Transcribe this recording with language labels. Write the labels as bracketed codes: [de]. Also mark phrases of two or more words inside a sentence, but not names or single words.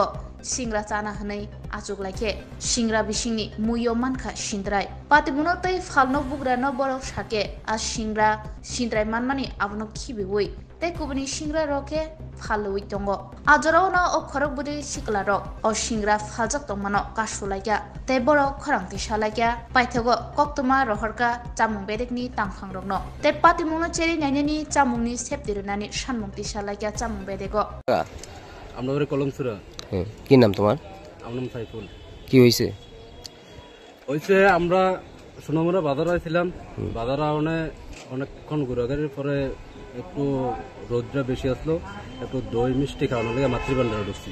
[trp] Singra chana hanai achuk laike singra bisingni muyo manka sindrai patimuno tei falno bugra no borok sake a singra sindrai manmani abno khibibui tei kubuni singra roke faloi tongo ajorao no o khorok budi sikla rok o singra faljak tongmano kasulaika tei borok khorangti salaika paithago koktuma rohorka chamung bedekni tangphang rokno tei patimuno cheri nainani chamungni septirunani sanmungti salaika chamung bedego [bn] আমরা কলমসুরা। কি নাম তোমার? আমার নাম সাইফুল। কি হয়েছে? হয়েছে আমরা সোনামুড়া বাজারে ছিলাম, বাজারে অনেকক্ষণ ঘোরাঘুরির পরে একটু রোদটা বেশি আসলো, একটু দই মিষ্টি খাওয়ানো লাগে মাতৃভান্ডারে ঢুকছি।